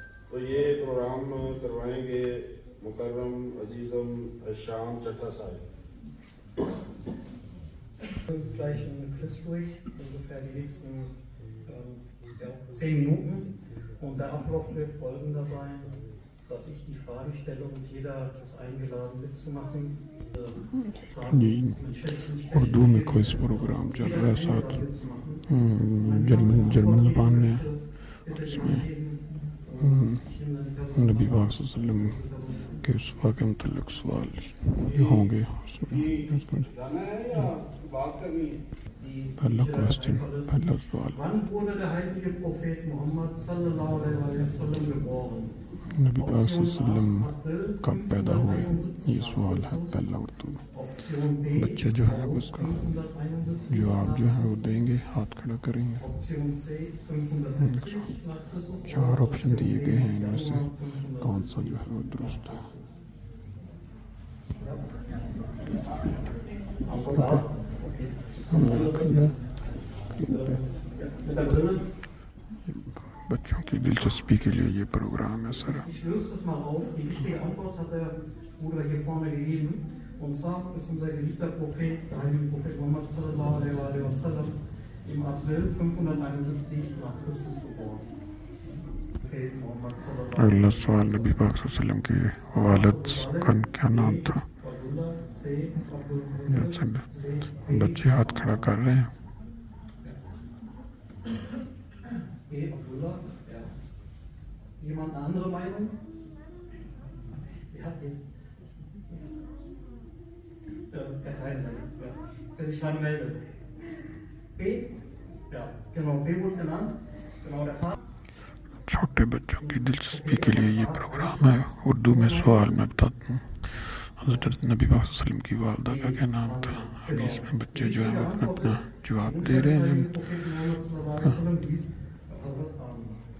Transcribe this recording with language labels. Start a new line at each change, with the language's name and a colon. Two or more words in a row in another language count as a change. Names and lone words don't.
Urdu: تو یہ پروگرام کروائیں گے مکرم عزیزم شام چٹھہ صاحب.
German: Gleich in Christruhig, ungefähr die nächsten 10 Minuten. Und der Ablauf wird folgender sein, dass ich die Frage stelle und jeder ist eingeladen mitzumachen.
Urdu: اردو میں کوئی پروگرام چل رہا ہے، ساتھ جرمن زبان میں اس میں نبی پاک
Arabic: صلی اللہ علیہ وسلم
Urdu: کے اسوہ کے متعلق سوال جو ہوں گے اس میں پہلا کوئسچن، پہلا سوال,
German: Wann wurde der heilige Prophet Muhammad
Arabic: صلى الله عليه وسلم
German: geboren?
Urdu: نبی پاک
Arabic: صلی اللہ علیہ وسلم
Urdu: کب پیدا ہوئے، یہ سوال ہے پہلا اردو میں. بچے جو ہے اس کا جواب جو ہے وہ دیں گے، ہاتھ کھڑا کریں گے. 4 آپشن دیے گئے ہیں، ان میں سے کون سا جو ہے وہ درست ہے. بچوں کی دلچسپی کے لیے یہ پروگرام ہے سر.
German: Ich löse das mal auf. Die richtige Antwort hat der Bruder hier vorne gegeben. Und zwar ist unser geliebter Prophet, der heilige Prophet Muhammad
Arabic: صلى الله عليه وسلم,
German: im April 571 nach Christus geboren. Prophet Muhammad sallallahu
Urdu: اگلا سوال، نبی پاک
Arabic: صلی اللہ علیہ وسلم
Urdu: کے والد کا کیا نام تھا. بچے ہاتھ کھڑا کر رہے ہیں.
German: Jemand eine andere Meinung? Wer hat jetzt? Der sich dann meldet. B? Ja, genau, B wurde genannt. Genau, der Vater.
Urdu: چھوٹے بچوں کی دلچسپی کے لیے یہ پروگرام ہے. اردو میں سوال میں بتاتا ہوں۔ حضرت نبی پاک
Arabic: صلی اللہ علیہ وسلم
Urdu: کی والدہ کا کیا نام تھا. ابھی اس میں بچے جو ہیں اپنا اپنا جواب دے رہے ہیں.